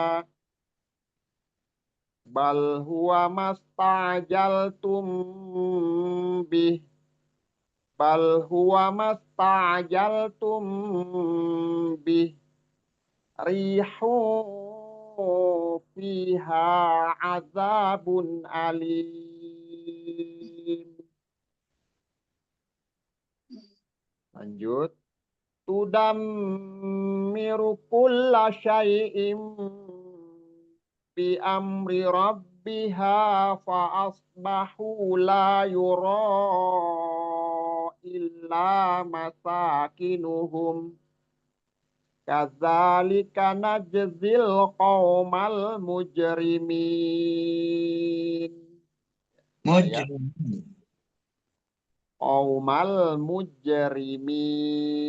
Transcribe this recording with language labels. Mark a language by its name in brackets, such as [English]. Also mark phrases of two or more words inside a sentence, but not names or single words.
[Arabic] بل هو ما استعجلتم به بل هو ما استعجلتم به ريح فيها عذاب أليم. Lanjut. تدمر كل شيء بأمر ربها فأصبحوا لا يرى إلا مساكنهم كذلك نجزي القوم المجرمين. Mujrim. القوم المجرمين.